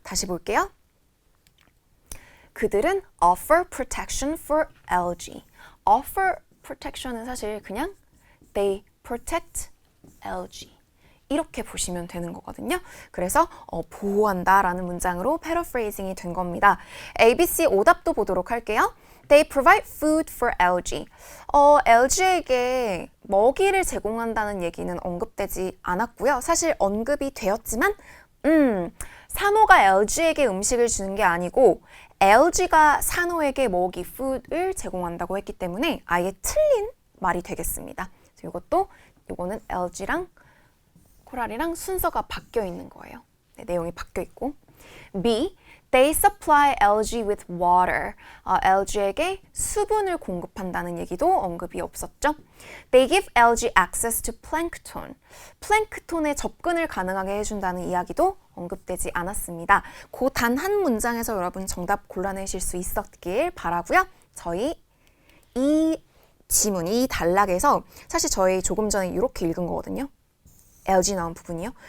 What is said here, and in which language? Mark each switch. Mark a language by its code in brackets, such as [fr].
[ko] 다시 볼게요. 그들은 [en] offer protection for algae. offer [ko] protection은 사실 그냥 [en] they protect algae [ko] 이렇게 보시면 되는 거거든요. 그래서 보호한다라는 문장으로 paraphrasing이 된 겁니다. ABC 오답도 보도록 할게요. [en] They provide food for algae. [ko] algae에게 먹이를 제공한다는 얘기는 언급되지 않았고요. 사실 언급이 되었지만 산호가 algae에게 음식을 주는 게 아니고 algae가 산호에게 먹이, food을 제공한다고 했기 때문에 아예 틀린 말이 되겠습니다. 요거는 algae랑 코랄이랑 순서가 바뀌어 있는 거예요. 네, 내용이 바뀌어 있고. B. [en] They supply algae with water. [ko] algae에게 수분을 공급한다는 얘기도 언급이 없었죠. [en] They give algae access to plankton. [ko] 플랭크톤의 접근을 가능하게 해준다는 이야기도 언급되지 않았습니다. 그 단 한 문장에서 여러분 정답 골라내실 수 있었길 바라고요. 저희 이 지문, 이 단락에서 사실 저희 조금 전에 이렇게 읽은 거거든요. algae 나온 부분이요.